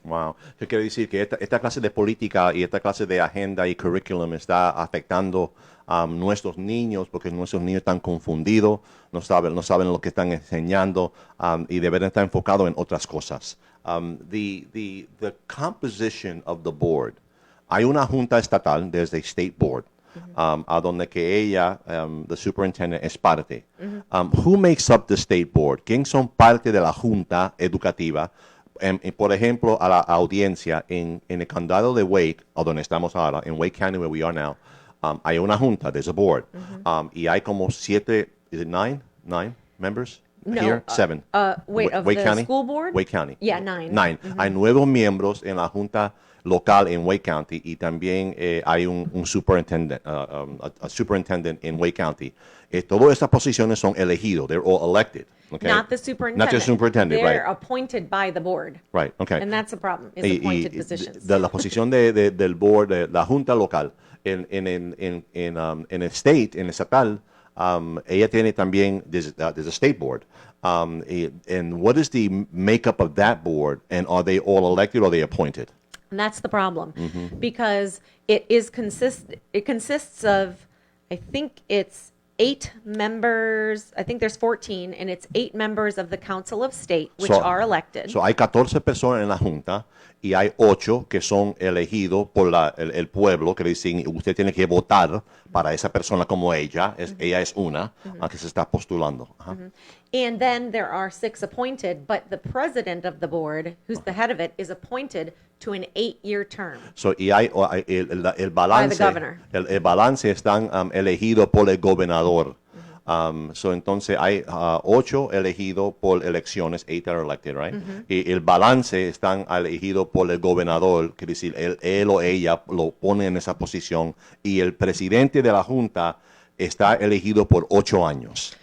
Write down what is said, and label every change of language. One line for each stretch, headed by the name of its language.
English: Wow.
Spanish: Yo quiero decir que esta clase de política y esta clase de agenda y curriculum está afectando a nuestros niños porque nuestros niños están confundidos, no saben lo que están enseñando y deben estar enfocados en otras cosas.
English: The composition of the board.
Spanish: Hay una junta estatal desde State Board. A donde que ella, the superintendent, es parte.
English: Who makes up the state board?
Spanish: ¿Quién son parte de la junta educativa? Por ejemplo, a la audiencia en el condado de Wake, o donde estamos ahora, en Wake County,
English: where we are now,
Spanish: hay una junta,
English: there's a board.
Spanish: Y hay como 7,
English: is it 9? 9 members? No, Here, 7. Wait, of Wake the County? school board? Wake County. Yeah, 9. 9.
Spanish: Hay 9 miembros en la junta local en Wake County y también hay un superintendent, a superintendent en Wake County. Todas estas posiciones son elegidos.
English: They're all elected. Okay? Not the superintendent. Not the superintendent, They're right. appointed by the board. Right, okay. And that's a problem, is appointed positions.
Spanish: La posición del board, de la junta local, en el state, en el estatal, ella tiene también,
English: there's a state board. And what is the makeup of that board? And are they all elected or are they appointed? And that's the problem, because it consists of, I think it's 8 members, I think there's 14, and it's 8 members of the Council of State, which are elected.
Spanish: So hay 14 personas en la junta y hay 8 que son elegidos por el pueblo, que dicen usted tiene que votar para esa persona como ella. Ella es una que se está postulando. Ajá.
English: And then there are 6 appointed, but the president of the board, who's the head of it, is appointed to an 8-year term.
Spanish: So, y hay el balance.
English: By the governor.
Spanish: El balance están elegidos por el gobernador. So, entonces hay 8 elegidos por elecciones,
English: 8 are elected, right?
Spanish: Y el balance están elegidos por el gobernador, que decir, él o ella lo pone en esa posición, y el presidente de la junta está elegido por 8 años.